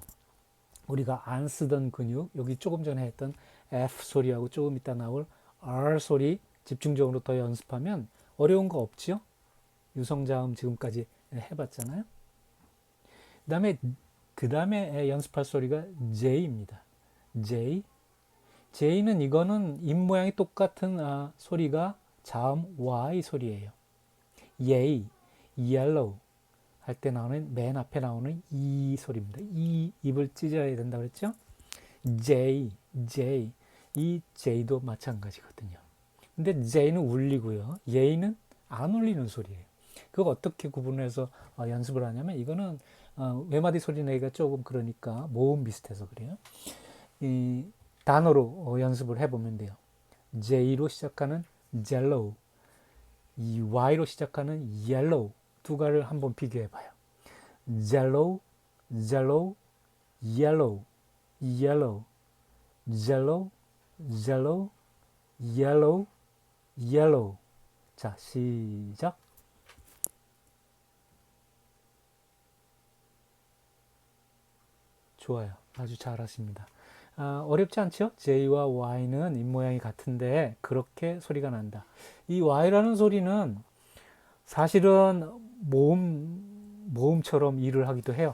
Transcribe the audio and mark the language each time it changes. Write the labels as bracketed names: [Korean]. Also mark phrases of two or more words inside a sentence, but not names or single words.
[Korean] 우리가 안 쓰던 근육, 여기 조금 전에 했던 F 소리하고 조금 이따 나올 R 소리 집중적으로 더 연습하면 어려운 거 없지요? 유성자음 지금까지 해봤잖아요. 그 다음에 연습할 소리가 J입니다. J. J는 이거는 입 모양이 똑같은 소리가 자음 Y 소리예요. [English] Yay, yellow [Korean] 할 때 나오는 맨 앞에 나오는 E 소리입니다. E 입을 찢어야 된다고 그랬죠? J, J. 이 J도 마찬가지거든요. 근데 J는 울리고요. Y는 안 울리는 소리예요. 그거 어떻게 구분해서 연습을 하냐면 이거는 외마디 소리 내기가 조금 그러니까 모음 비슷해서 그래요. 이 단어로 연습을 해보면 돼요. J로 시작하는 jello, 이 Y로 시작하는 yellow 두 가지를 한번 비교해봐요. [English] jello, jello, yellow, yellow, jello, jello, yellow, yellow. [Korean] 자, 시작. 좋아요. 아주 잘하십니다. 어렵지 않죠? J와 Y는 입모양이 같은데 그렇게 소리가 난다. 이 Y라는 소리는 사실은 모음처럼 일을 하기도 해요.